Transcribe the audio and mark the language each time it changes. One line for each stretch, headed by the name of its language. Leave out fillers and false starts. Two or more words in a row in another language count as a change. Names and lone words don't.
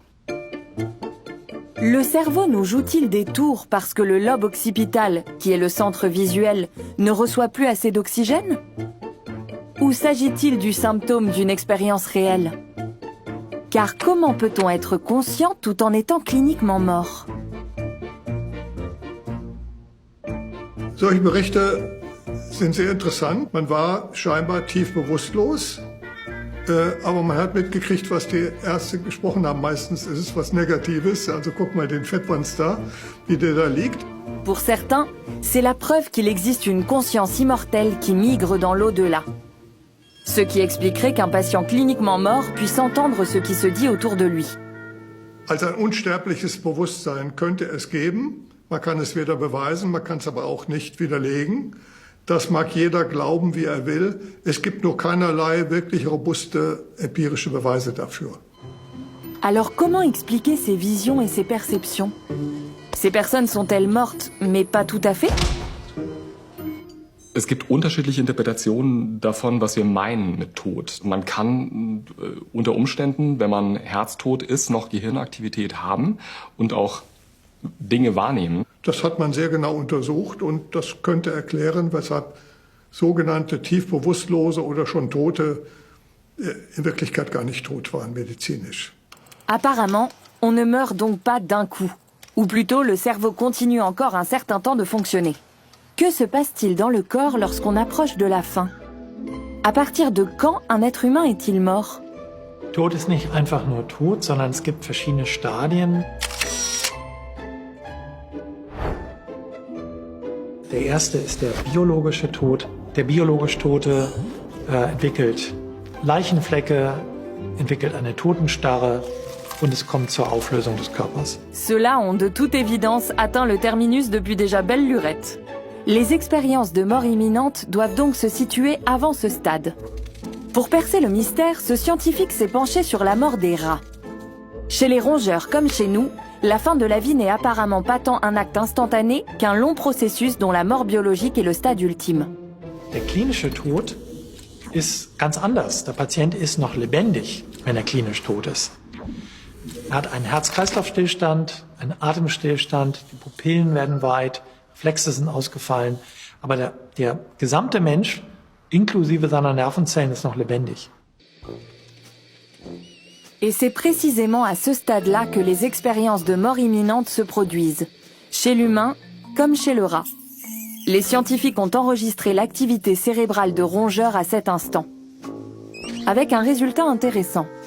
French: Le cerveau nous joue-t-il des tours parce que le lobe occipital, qui est le centre visuel, ne reçoit plus assez d'oxygène? Ou s'agit-il du symptôme d'une expérience réelle? Car comment peut-on être conscient tout en étant cliniquement mort?
German: Solche Berichte sind sehr interessant. Man war scheinbar tief bewusstlos, aber man hat mitgekriegt, was die Ärzte gesprochen haben. Meistens ist es was Negatives. Also guck mal den Fettwanz da, wie der da liegt.
French: Pour certains, c'est la preuve qu'il existe une conscience immortelle qui migre dans l'au-delà. Ce qui expliquerait qu'un patient cliniquement mort puisse entendre ce qui se dit autour de lui.
German: Also ein unsterbliches Bewusstsein könnte es geben. Man kann es weder beweisen, man kann es aber auch nicht widerlegen. Das mag jeder glauben, wie er will. Es gibt nur keinerlei wirklich robuste empirische Beweise dafür.
French: Alors comment expliquer ces visions et ces perceptions? Ces personnes sont-elles mortes, mais pas tout à fait?
German: Es gibt unterschiedliche Interpretationen davon, was wir meinen mit Tod. Man kann unter Umständen, wenn man herztot ist, noch Gehirnaktivität haben und auch Dinge wahrnehmen. Das hat man sehr genau untersucht und das könnte erklären, weshalb sogenannte tief Bewusstlose oder schon Tote in Wirklichkeit gar nicht tot waren, medizinisch.
French: Apparemment, on ne meurt donc pas d'un coup. Ou plutôt, le cerveau continue encore un certain temps de fonctionner. Que se passe-t-il dans le corps lorsqu'on approche de la fin? À partir de quand un être humain est-il mort?
German: Tod ist nicht einfach nur Tod, sondern es gibt verschiedene Stadien. Der erste ist der biologische Tod. Der biologisch Tote entwickelt Leichenflecke, entwickelt eine Totenstarre und es kommt zur Auflösung des Körpers.
French: Ceux-là ont de toute évidence atteint le terminus depuis déjà belle lurette. Les expériences de mort imminente doivent donc se situer avant ce stade. Pour percer le mystère, ce scientifique s'est penché sur la mort des rats. Chez les rongeurs comme chez nous, la fin de la vie n'est apparemment pas tant un acte instantané qu'un long processus dont la mort biologique est le stade ultime.
German: Der klinische Tod ist ganz anders. Der Patient ist noch lebendig, wenn er klinisch tot ist. Er hat einen Herz-Kreislauf-Stillstand, einen Atemstillstand, die Pupillen werden weit, Reflexe sind ausgefallen, aber der gesamte Mensch, inklusive seiner Nervenzellen, ist noch lebendig.
French: Et c'est précisément à ce stade-là que les expériences de mort imminente se produisent, chez l'humain comme chez le rat. Les scientifiques ont enregistré l'activité cérébrale de rongeurs à cet instant, avec un résultat intéressant.